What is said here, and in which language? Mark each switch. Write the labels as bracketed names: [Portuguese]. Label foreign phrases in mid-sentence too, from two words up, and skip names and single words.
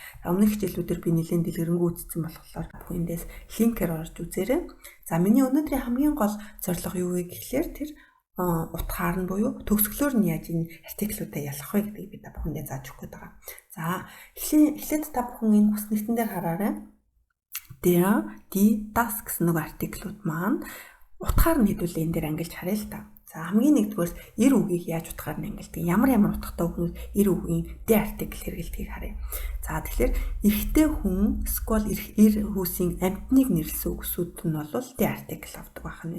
[Mongolian] Өмнөх хичээлүүдээр би нэлээд дэлгэрэнгүй үзсэн болохоор бүхэндээс линкээр орж үзээрэй. За миний өнөөдрийн хамгийн гол зорилго юу вэ гэхлээр тэр утгаар нь буюу төгсгөлөөр нь яаж энэ артиклуудаа ялгах вэ гэдгийг би та бүхэндээ зааж өгөх гээд байгаа. За эхлээд та бүхэн энэ хүснэгтэн дээр хараарай. [German] Der, die, das [Mongolian] гэсэн нэг артиклууд маань утгаар нь хэдүүлээ энэ дээр ангилж харъя л та. За хамгийн нэгдүгээр эр үгийг яаж утгаар нь ангилдаг? Ямар утгатай үгнүүд эр үгийн der артикл хэрэглэдгийг харъя. За тэгэхээр эрэгтэй хүн сквал эр хүүсийн амьтныг нэрлсэн үгсүүд нь бол der артикл авдаг байна.